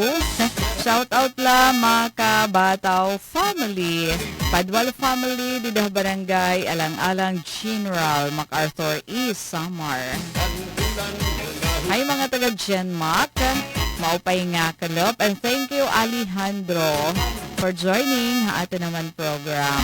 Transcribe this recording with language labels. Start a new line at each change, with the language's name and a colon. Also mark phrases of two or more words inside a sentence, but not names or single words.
English: Shout out
Waray: la mga Kabataw family. Padwal family, Didah Barangay, Alang-Alang General, MacArthur East, Samar. Hi mga taga Genmac, maupay nga kalop.
English: And thank you Alejandro for joining
Waray: ha ato naman
English: program.